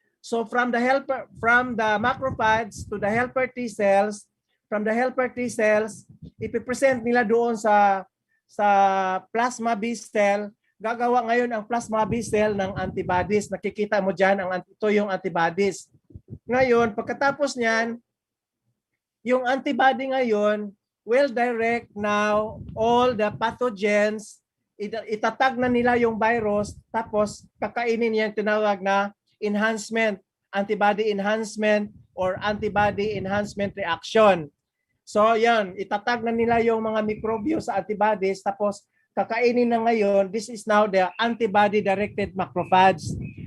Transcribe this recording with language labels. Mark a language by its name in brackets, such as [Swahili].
[English] So from the macrophages to the helper T cells, from the helper T cells, [Filipino] ipipresent nila doon sa [English] plasma B cell. [Filipino] Gagawa ngayon ang plasma B cell ng antibodies. Nakikita mo dyan, ito yung antibodies. Ngayon, pagkatapos niyan, yung antibody ngayon [English] will direct now all the pathogens. [Filipino] Itatag na nila yung virus, tapos kakainin niya yung tinawag na enhancement, antibody enhancement or antibody enhancement reaction. So yan, itatag na nila yung mga mikrobyo sa antibodies, tapos kakainin na ngayon. [English] This is now the antibody-directed macrophages.